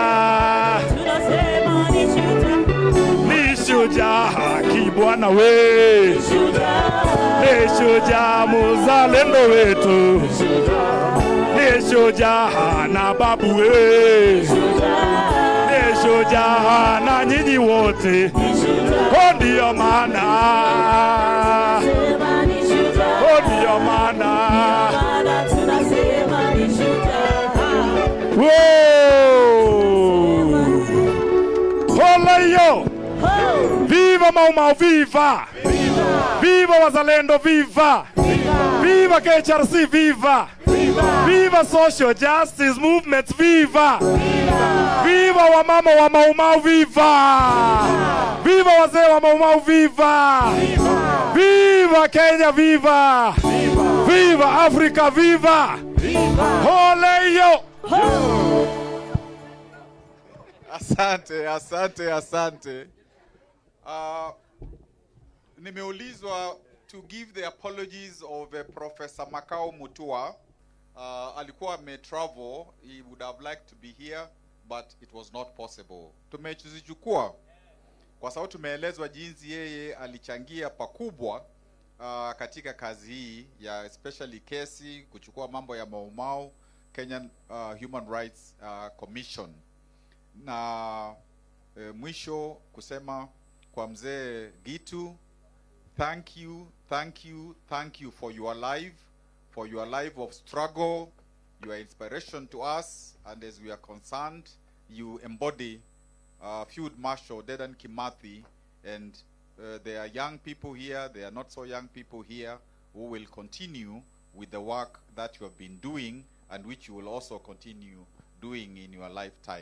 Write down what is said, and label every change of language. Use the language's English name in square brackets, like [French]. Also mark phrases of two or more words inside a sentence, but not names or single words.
[Swahili] ni shujaa kibwana we, ni shujaa mzalendo wetu, ni shujaa na babu we, ni shujaa na nyinyi wote, ndio maana, ndio maana, hola yo, viva Mau Mau, viva, viva wazalendo, viva, viva KHRC, viva, viva [English] social justice movements, [Swahili] viva, viva wamama wa Mau Mau, viva, viva wazee wa Mau Mau, viva, viva Kenya, viva, viva Africa, viva, ole yo. Asante, asante, asante. [English] Nimeulizwa to give the apologies of Professor Makao Mutua. Alikuwa travel, he would have liked to be here, but it was not possible. [Swahili] Tumezichukua kwa sababu tumeelezwa jinsi yeye alichangia pakubwa katika kazi hii ya especially kesi kuchukua mambo ya Mau Mau Kenyan Human Rights Commission. Na mwisho kusema kwa mzee Gitu, [English] thank you, thank you, thank you for your life of struggle. You are inspiration to us, and as we are concerned, you embody Field Marshal Dedan Kimathi, and there are young people here, there are not so young people here, who will continue with the work that you have been doing, and which you will also continue doing in your lifetime.